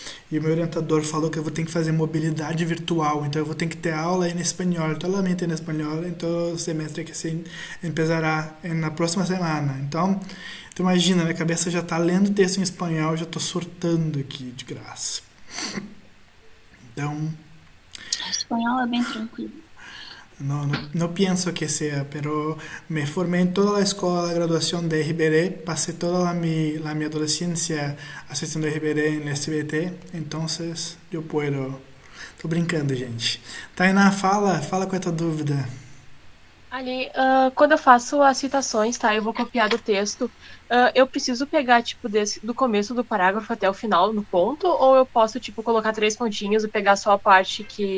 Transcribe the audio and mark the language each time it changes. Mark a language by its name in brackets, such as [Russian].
[Portuguese] E o meu orientador falou que eu vou ter que fazer mobilidade virtual, então eu vou ter que ter aula em espanhol, totalmente em espanhol, então o semestre que [Spanish] se empezará [Portuguese] na próxima semana. Então, tu imagina, minha cabeça já tá lendo texto em espanhol, já tô surtando aqui de graça. Então, O espanhol é bem tranquilo. [Spanish] no pienso que sea, pero me formé en toda la escuela de graduación de RBD, pasé toda mi adolescencia asistiendo a RBD en el SBT, entonces yo puedo. [Portuguese] Tô brincando, gente. Tainá, fala com a tua dúvida. Ali, quando eu faço as citações, tá? Eu vou copiar do texto. Eu preciso pegar, tipo, do começo do parágrafo até o final, no ponto? Ou eu posso, tipo, colocar 3 pontinhos e pegar só a parte que...